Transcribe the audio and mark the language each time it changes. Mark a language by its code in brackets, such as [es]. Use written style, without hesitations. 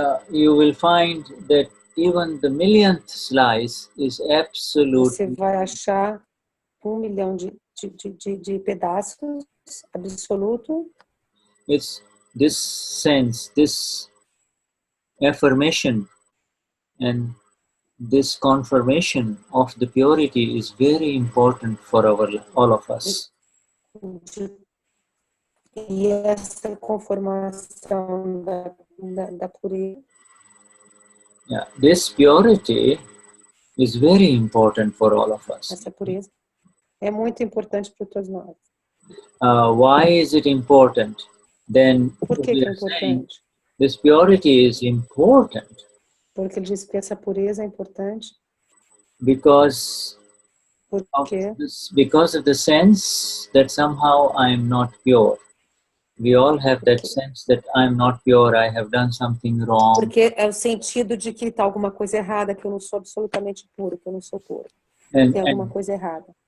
[en] you will find that even the millionth slice is absolute. [pt] Você vai achar 1 milhão de pedaços absoluto. [en] It's this sense, this affirmation, and this confirmation of the purity is very important for all of us. [pt] E essa conformação da pureza. [en] Yeah, this purity is very important for all of us. [pt] Essa pureza é muito importante para todos nós. [en] Why is it important? Then [pt] por que é importante? [en] This purity is important. [pt] Porque ele diz que essa pureza é importante. [en] Because of the sense that somehow I am not pure. We all have that sense that I am not pure, I have done something wrong. [pt] Porque é o sentido de que está alguma coisa errada, que eu não sou absolutamente puro, que eu não sou puro. Tem alguma coisa errada.